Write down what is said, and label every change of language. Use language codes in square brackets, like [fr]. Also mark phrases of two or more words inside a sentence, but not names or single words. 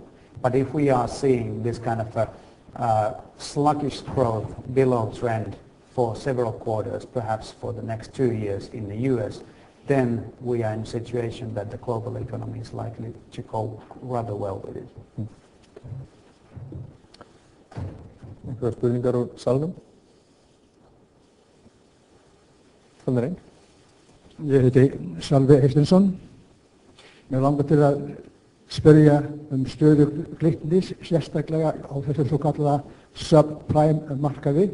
[en] But if we are seeing this kind of sluggish growth below trend for several quarters, perhaps for the next 2 years in the US, then we are in a situation that the global economy is likely to go rather well with it. [is] Einhverjar spurningar úr salnum? Þannig einn. Ég heiti Salvi Eysteinsson. Mér langar til að spyrja stöðu Glitnis, sérstaklega á þessum svo kallaða subprime markaði.